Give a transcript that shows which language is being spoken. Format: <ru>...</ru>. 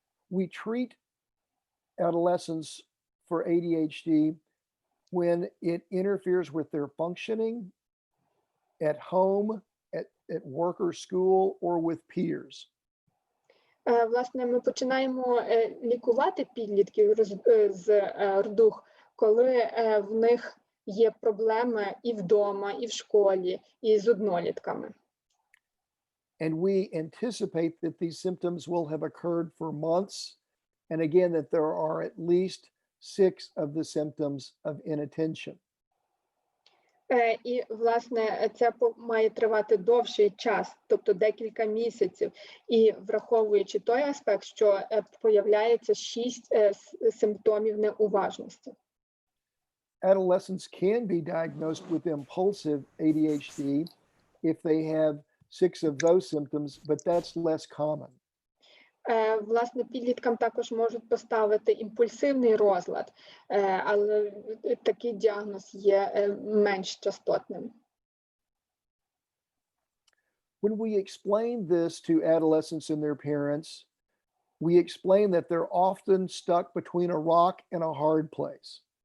<en>We treat adolescents for ADHD when it interferes with their functioning at home, at work or school, or with peers.</en> <uk>Власне, ми починаємо лікувати підлітків з РДУГ, коли в них є проблеми і вдома, і в школі, і з однолітками.</uk> <en>And we anticipate that these symptoms will have occurred for months, and again, that there are at least 6 of the symptoms of inattention.</en> <uk>І, власне, це має тривати довший час, тобто декілька місяців, і враховуючи той аспект, що появляється 6 симптомів неуважності.</uk> <en>Adolescents can be diagnosed with impulsive ADHD if they have 6 of those symptoms, but that's less common.</en> <uk>Власне, підліткам також можуть поставити імпульсивний розлад, але такий діагноз є менш частотним.</uk> <en>When we explain this to adolescents and their parents, we explain that they're often stuck between a rock and a hard place.</en>